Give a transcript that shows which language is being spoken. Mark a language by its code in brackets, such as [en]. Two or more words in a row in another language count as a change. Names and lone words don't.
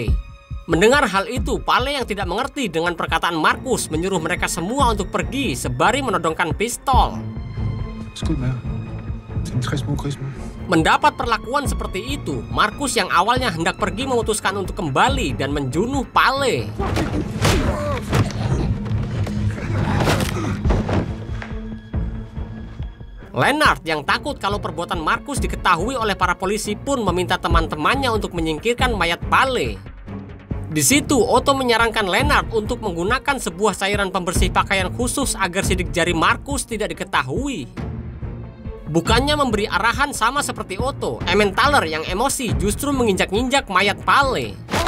[id] Mendengar hal itu, Palle yang tidak mengerti dengan perkataan Markus menyuruh mereka semua untuk pergi sembari menodongkan pistol. Mendapat perlakuan seperti itu, Markus yang awalnya hendak pergi memutuskan untuk kembali dan menjunuh Palle. Lennart yang takut kalau perbuatan Markus diketahui oleh para polisi pun meminta teman-temannya untuk menyingkirkan mayat Palle. Di situ, Otto menyarankan Lennart untuk menggunakan sebuah cairan pembersih pakaian khusus agar sidik jari Markus tidak diketahui. Bukannya memberi arahan sama seperti Otto, Emmentaler yang emosi justru menginjak-injak mayat Palle.